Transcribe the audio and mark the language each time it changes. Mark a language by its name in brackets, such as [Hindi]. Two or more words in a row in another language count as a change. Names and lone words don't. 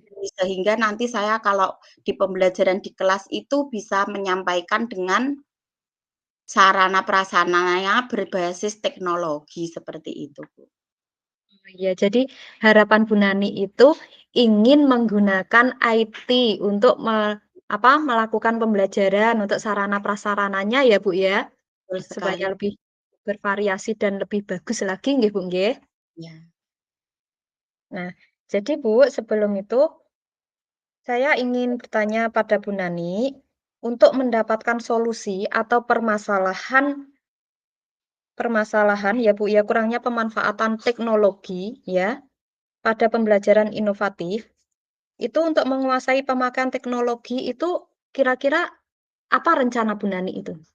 [Indonesian] IT, sehingga nanti saya kalau di pembelajaran di kelas itu bisa menyampaikan dengan sarana prasarananya berbasis teknologi, seperti itu, Bu. Iya, jadi harapan Bu Nani itu ingin menggunakan IT untuk melakukan pembelajaran untuk sarana prasarananya ya, Bu, ya? Betul Supaya sekali, lebih bervariasi dan lebih bagus lagi nggih, Bu, nggih? ya. Nah, jadi Bu, sebelum itu saya ingin bertanya pada Bu Nani, untuk mendapatkan solusi atau permasalahan permasalahan ya Bu ya, kurangnya pemanfaatan teknologi ya, pada pembelajaran inovatif, itu untuk menguasai pemakaian teknologi itu kira-kira apa rencana Bu Nani itu?